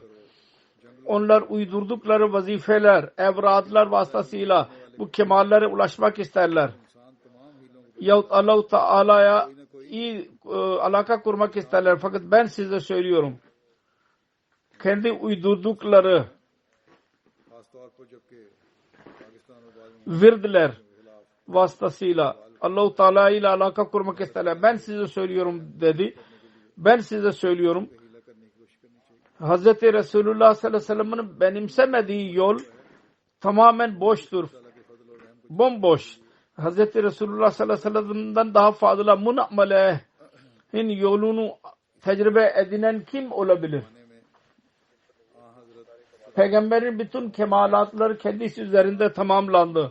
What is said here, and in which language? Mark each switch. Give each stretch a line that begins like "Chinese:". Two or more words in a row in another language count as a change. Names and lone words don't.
Turkish: Onlar uydurdukları vazifeler, evradlar vasıtasıyla bu kemallere ulaşmak isterler. Yahut Allah-u Teala'ya iyi alaka kurmak isterler. Fakat ben size söylüyorum. Kendi uydurdukları
Urdu: خاص طور پر جبکہ پاکستان اور بعد میں
Turkish: virdler vasıtasıyla Allah-u Teala ile alaka kurmak isterler. Ben size söylüyorum dedi. Ben size söylüyorum.
Urdu: حیلہ کرنے کی کوشش کرنی چاہیے.
Turkish: Hazreti Resulullah
Arabic: صلى الله عليه وسلم
Turkish: benimsemediği yol tamamen boştur. Bomboş. Hazreti Resulullah
Arabic: صلى الله عليه وسلم
Turkish: daha fazla munamelehin yolunu tecrübe edinen kim olabilir? Peygamberin bütün kemalatları kendisi üzerinde tamamlandı.